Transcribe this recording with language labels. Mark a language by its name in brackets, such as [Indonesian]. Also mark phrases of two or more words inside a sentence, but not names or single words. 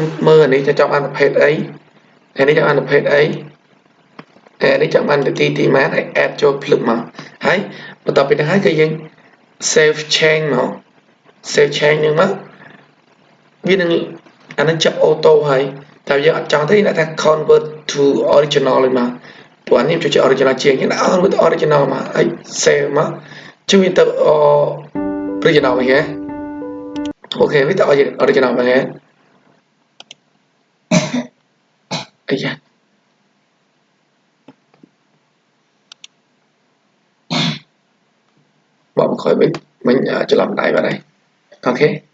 [Khmer] មើលអានេះចង់បានប្រភេទអីហើយនេះចង់បានប្រភេទអីហើយនេះចង់បានទីម៉ានហើយ add ចូលភ្លឹបមកហើយបន្ទាប់ពីហ្នឹងហើយគឺយើង [English] save change [Khmer] មក [English] save change [Khmer] ហ្នឹងមកវានឹងអានឹងចាប់អូតូហើយតែយើងអត់ចង់ទេដាក់ថា [English] convert to original [Khmer] เลยមកព្រោះនេះជួយ original ជាងយើងដាក់ original មកហើយ save មកជួយទៅ original វិញហ៎អូខេវាទៅ original វិញហ៎ អាយ៉ាបងខ້ອຍមិញច្រឡំដៃបាត់ហើយអូខេ